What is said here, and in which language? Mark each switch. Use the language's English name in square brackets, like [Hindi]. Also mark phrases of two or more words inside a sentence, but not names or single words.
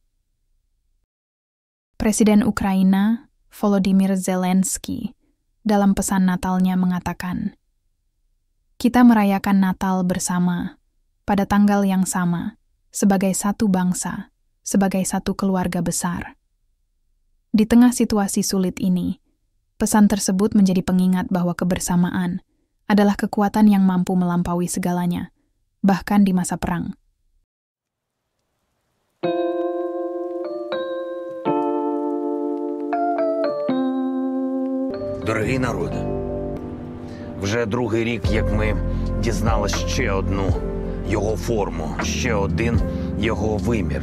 [Indonesian] Presiden Ukraina, Volodymyr Zelensky, dalam pesan Natalnya mengatakan, "Kita merayakan Natal bersama, pada tanggal yang sama, sebagai satu bangsa, sebagai satu keluarga besar." Di tengah situasi sulit ini, pesan tersebut menjadi pengingat bahwa kebersamaan adalah kekuatan yang mampu melampaui segalanya, bahkan di masa perang. [Ukrainian] Дорогий народ, вже другий рік, як ми дізналися ще одну його форму, ще один його вимір.